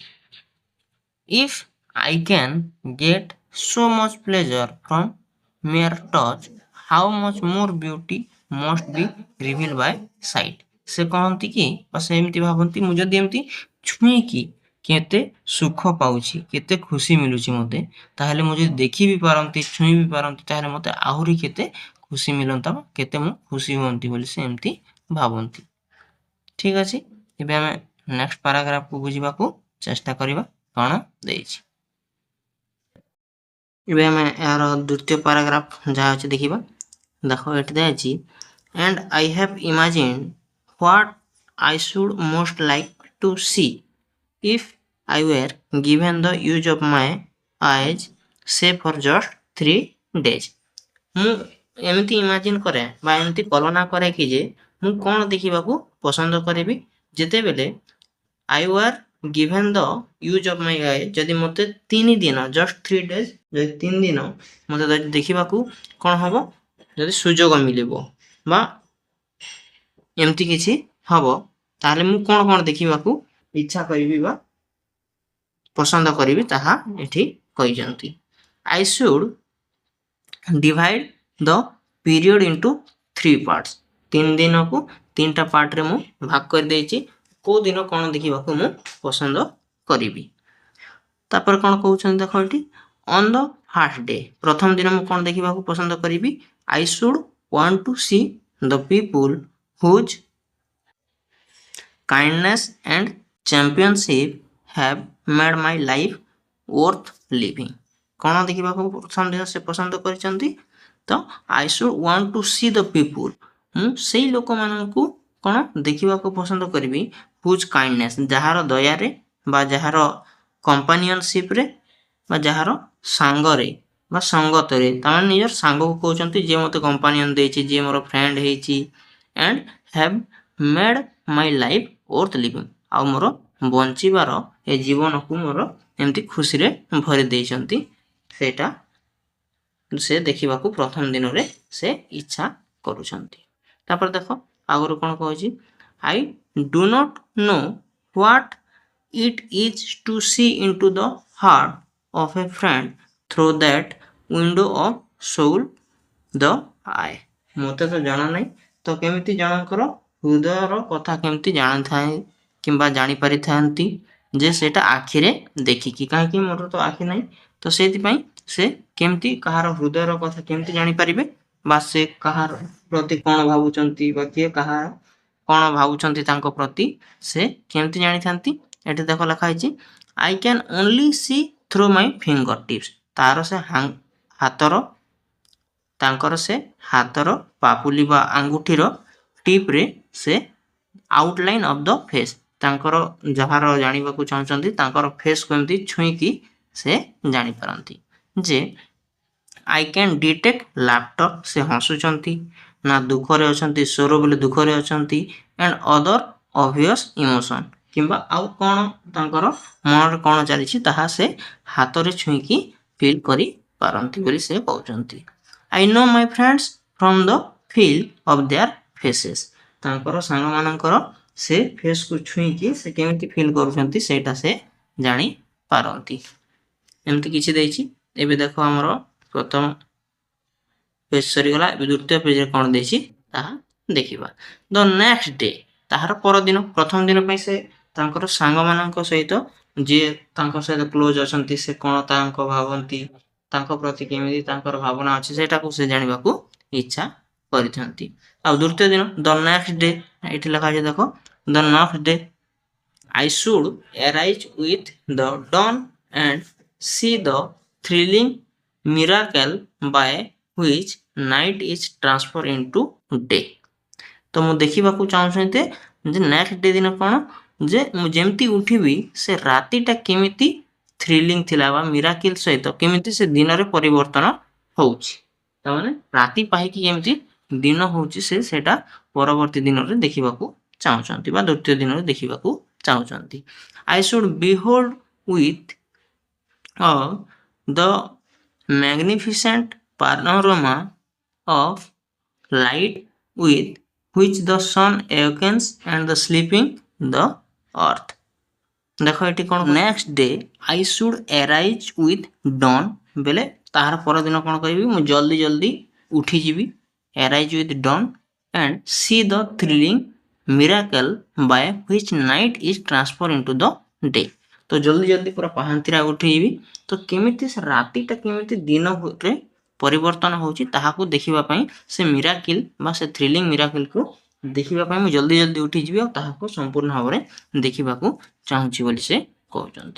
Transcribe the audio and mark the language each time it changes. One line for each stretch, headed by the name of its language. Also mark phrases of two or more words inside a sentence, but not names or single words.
English: If I can get so much pleasure from mere touch, how much more beauty must be reveal by sight,
Odia: ସେ କହନ୍ତି କି ବା ସେ ଏମିତି ଭାବନ୍ତି, ମୁଁ ଯଦି ଏମିତି ଛୁଇଁକି କେତେ ସୁଖ ପାଉଛି, କେତେ ଖୁସି ମିଳୁଛି ମୋତେ, ତାହେଲେ ମୁଁ ଯଦି ଦେଖି ବି ପାରନ୍ତି, ଛୁଇଁ ବି ପାରନ୍ତି, ତାହେଲେ ମୋତେ ଆହୁରି କେତେ ଖୁସି ମିଳନ୍ତା ବା କେତେ ମୁଁ ଖୁସି ହୁଅନ୍ତି ବୋଲି ସେ ଏମିତି ଭାବନ୍ତି। ଠିକ୍ ଅଛି, ଏବେ ଆମେ
English: next paragraph
Odia: ବୁଝିବାକୁ ଚେଷ୍ଟା କରିବା କ'ଣ ଦେଇଛି। ଏବେ ଆମେ ଏହାର ଦ୍ୱିତୀୟ ପାରାଗ୍ରାଫ ଯାହା ଅଛି ଦେଖିବା। ଦେଖ ଏଠି ଦିଆଯାଇଛି,
English: and I have imagined what I should most like to see if I were given the use of my eyes say for just 3 days।
Odia: ମୁଁ ଏମିତି ଇମାଜିନ୍ କରେ ବା ଏମିତି କଳନା କରେ କି ଯେ ମୁଁ କ'ଣ ଦେଖିବାକୁ ପସନ୍ଦ କରିବି ଯେତେବେଳେ
English: I were given the use of my eye,
Odia: ଯଦି ମୋତେ 3 ଦିନ
English: just 3 days,
Odia: ଯଦି 3 ଦିନ ମୋତେ ଯଦି ଦେଖିବାକୁ କ'ଣ ହେବ, ଯଦି ସୁଯୋଗ ମିଳିବ ବା ଏମିତି କିଛି ହେବ, ତାହେଲେ ମୁଁ କ'ଣ କ'ଣ ଦେଖିବାକୁ ଇଚ୍ଛା କରିବି ବା ପସନ୍ଦ କରିବି ତାହା ଏଠି କହିଛନ୍ତି।
English: I should divide the period into 3 parts,
Odia: 3 ଦିନକୁ 3ଟା ପାର୍ଟରେ ମୁଁ ଭାଗ କରିଦେଇଛି, କେଉଁ ଦିନ କ'ଣ ଦେଖିବାକୁ ମୁଁ ପସନ୍ଦ କରିବି। ତାପରେ କ'ଣ କହୁଛନ୍ତି ଦେଖ ଏଠି,
English: On the first day,
Odia: ପ୍ରଥମ ଦିନ ମୁଁ କ'ଣ ଦେଖିବାକୁ ପସନ୍ଦ କରିବି,
English: I should want to see the people whose kindness and championship have made my life worth living।
Odia: କ'ଣ ଦେଖିବାକୁ ପ୍ରଥମ ଦିନ ସେ ପସନ୍ଦ କରିଛନ୍ତି ତ
English: I should want to see the people।
Odia: ମୁଁ ସେଇ ଲୋକମାନଙ୍କୁ କ'ଣ ଦେଖିବାକୁ ପସନ୍ଦ କରିବି
English: whose kindness
Odia: ଯାହାର ଦୟାରେ ବା ଯାହାର କମ୍ପାନିଅନସିପ୍ରେ ବା ଯାହାର ସାଙ୍ଗରେ ବା ସଙ୍ଗତରେ ତାମାନେ ନିଜର ସାଙ୍ଗକୁ କହୁଛନ୍ତି ଯିଏ ମୋତେ କମ୍ପାନିଅନ ଦେଇଛି ଯିଏ ମୋର ଫ୍ରେଣ୍ଡ ହେଇଛି
English: and have made my life worth living
Odia: ଆଉ ମୋର ବଞ୍ଚିବାର ଏ ଜୀବନକୁ ମୋର ଏମିତି ଖୁସିରେ ଭରି ଦେଇଛନ୍ତି ସେଇଟା ସେ ଦେଖିବାକୁ ପ୍ରଥମ ଦିନରେ ସେ ଇଚ୍ଛା କରୁଛନ୍ତି। ତାପରେ ଦେଖ ଆଗରୁ କ'ଣ କହୁଛି
English: I do not know what it is to see into the heart of a friend through that window of soul the eye।
Odia: ମୋତେ ତ ଜଣା ନାହିଁ ତ କେମିତି ଜଣଙ୍କର ହୃଦୟର କଥା କେମିତି ଜାଣିଥାଏ କିମ୍ବା ଜାଣିପାରିଥାନ୍ତି ଯେ ସେଇଟା ଆଖିରେ ଦେଖିକି କାହିଁକି ମୋର ତ ଆଖି ନାହିଁ ତ ସେଇଥିପାଇଁ ସେ କେମିତି କାହାର ହୃଦୟର କଥା କେମିତି ଜାଣିପାରିବେ ବା ସେ କାହାର ପ୍ରତି କ'ଣ ଭାବୁଛନ୍ତି ବା କିଏ କାହାର କ'ଣ ଭାବୁଛନ୍ତି ତାଙ୍କ ପ୍ରତି ସେ କେମିତି ଜାଣିଥାନ୍ତି ଏଠି ଦେଖ ଲେଖା ହେଇଛି
English: I can only see through my finger tips।
Odia: ତାର ସେ ହାତର ତାଙ୍କର ସେ ହାତର ପାପୁଲି ବା ଆଙ୍ଗୁଠିର ଟିପ୍ରେ ସେ
English: outline of the face
Odia: ତାଙ୍କର ଯାହାର ଜାଣିବାକୁ ଚାହୁଁଛନ୍ତି ତାଙ୍କର ଫେସ୍କୁ ଏମିତି ଛୁଇଁକି ସେ ଜାଣିପାରନ୍ତି ଯେ
English: I can detect laughter
Odia: ସେ ହସୁଛନ୍ତି ନା ଦୁଃଖରେ ଅଛନ୍ତି ସ୍ୱର ବୋଲି ଦୁଃଖରେ ଅଛନ୍ତି
English: and other obvious emotion
Odia: କିମ୍ବା ଆଉ କ'ଣ ତାଙ୍କର ମନରେ କ'ଣ ଚାଲିଛି ତାହା ସେ ହାତରେ ଛୁଇଁକି ଫିଲ୍ କରିପାରନ୍ତି ବୋଲି ସେ କହୁଛନ୍ତି।
English: I know my friends from the feel of their faces
Odia: ତାଙ୍କର ସାଙ୍ଗମାନଙ୍କର ସେ ଫେସ୍କୁ ଛୁଇଁକି ସେ କେମିତି ଫିଲ୍ କରୁଛନ୍ତି ସେଇଟା ସେ ଜାଣିପାରନ୍ତି। ଏମିତି କିଛି ଦେଇଛି। ଏବେ ଦେଖ ଆମର ପ୍ରଥମ ପେଜ୍ ସରିଗଲା ଏବେ ଦ୍ୱିତୀୟ ପେଜ୍ରେ କ'ଣ ଦେଇଛି ତାହା ଦେଖିବା।
English: The next day
Odia: ତାହାର ପରଦିନ ପ୍ରଥମ ଦିନ ପାଇଁ ସେ ତାଙ୍କର ସାଙ୍ଗମାନଙ୍କ ସହିତ ଯିଏ ତାଙ୍କ ସହିତ କ୍ଲୋଜ୍ ଅଛନ୍ତି ସେ କ'ଣ ତାଙ୍କ ଭାବନ୍ତି ତାଙ୍କ ପ୍ରତି କେମିତି ତାଙ୍କର ଭାବନା ଅଛି ସେଇଟାକୁ ସେ ଜାଣିବାକୁ ଇଚ୍ଛା କରିଥାନ୍ତି। ଆଉ ଦ୍ୱିତୀୟ ଦିନ
English: The next day
Odia: ଏଠି ଲେଖା ଅଛି ଦେଖ
English: The next day I should arise with the dawn and see the thrilling miracle by which night is transferred into day।
Odia: ତ ମୁଁ ଦେଖିବାକୁ ଚାହୁଁଛନ୍ତି ଯେ
English: next day
Odia: ଦିନ କ'ଣ ଯେ ମୁଁ ଯେମିତି ଉଠିବି ସେ ରାତିଟା କେମିତି ଥ୍ରିଲିଂ ଥିଲା ବା ମିରାକିଲ୍ ସହିତ କେମିତି ସେ ଦିନରେ ପରିବର୍ତ୍ତନ ହେଉଛି ତାମାନେ ରାତି ପାହିକି କେମିତି ଦିନ ହେଉଛି ସେ ସେଇଟା ପରବର୍ତ୍ତୀ ଦିନରେ ଦେଖିବାକୁ ଚାହୁଁଛନ୍ତି ବା ଦ୍ୱିତୀୟ ଦିନରେ ଦେଖିବାକୁ ଚାହୁଁଛନ୍ତି।
English: I should behold with the magnificent panorama of light with which the sun awakens and the sleeping the earth।
Odia: ଦେଖ ଏଠି କ'ଣ
English: next day I should arise with dawn
Odia: ବେଲେ ତାହାର ପରଦିନ କ'ଣ କରିବି ମୁଁ ଜଲ୍ଦି ଜଲ୍ଦି ଉଠିଯିବି
English: arise with dawn and see the thrilling miracle by which night is transferred into the day।
Odia: ତ ଜଲ୍ଦି ଜଲ୍ଦି ପୁରା ପାହାନ୍ତିରେ ଉଠିଯିବି ତ କେମିତି ସେ ରାତିଟା କେମିତି ଦିନରେ ପରିବର୍ତ୍ତନ ହେଉଛି ତାହାକୁ ଦେଖିବା ପାଇଁ ସେ ମିରାକିଲ୍ ବା ସେ ଥ୍ରିଲିଂ ମିରାକିଲ୍କୁ ଦେଖିବା ପାଇଁ ମୁଁ ଜଲ୍ଦି ଜଲ୍ଦି ଉଠିଯିବି ଆଉ ତାହାକୁ ସମ୍ପୂର୍ଣ୍ଣ ଭାବରେ ଦେଖିବାକୁ ଚାହୁଁଛି ବୋଲି ସେ କହୁଛନ୍ତି।